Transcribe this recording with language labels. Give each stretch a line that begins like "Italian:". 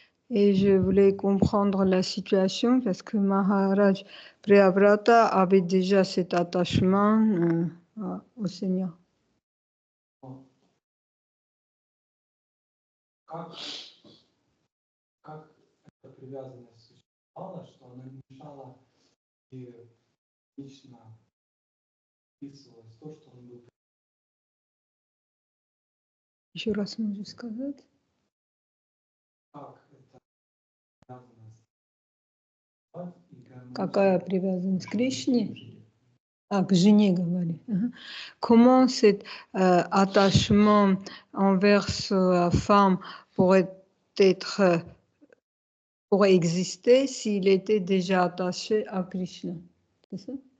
French: Et je voulais comprendre la situation parce que Maharaj Priyavrata avait déjà cet attachement au Seigneur.
Russian: Как эта привязанность существовала, что она не мешала и лично вписывалась в то, что он был. Еще раз могу сказать. Как эта привязанность и гармония. Какая привязанность к Кришне? К жене говори.
French: Comment cet attachement envers sa femme pourrait être, pourrait exister s'il était déjà attaché à Krishna? C'est ça?